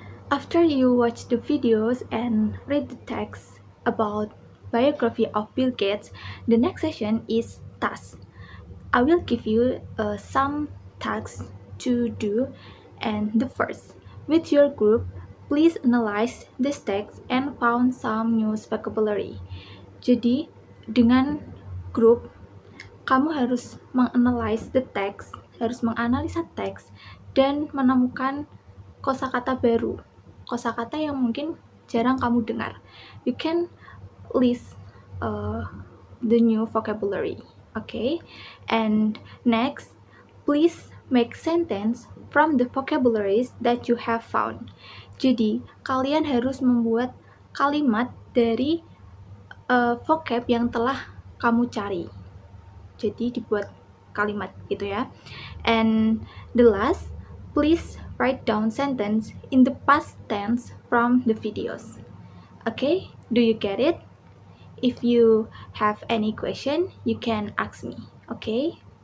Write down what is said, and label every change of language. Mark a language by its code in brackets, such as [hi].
[en] After you watch the videos and read the text about biography of Bill Gates, the next session is tasks. I will give you some tasks to do, and the first, with your group, please analyze this text and found some new vocabulary. [id] Jadi, dengan grup, kamu harus menganalisis the text, harus menganalisa teks dan menemukan kosakata baru, kosakata yang mungkin jarang kamu dengar. [en] You can list the new vocabulary, okay? And next, please make sentence from the vocabularies that you have found. [id] Jadi, kalian harus membuat kalimat dari vocab yang telah kamu cari. Jadi dibuat kalimat gitu ya. [en] And the last, please write down sentence in the past tense from the videos. Okay, do you get it? If you have any question, you can ask me. Okay?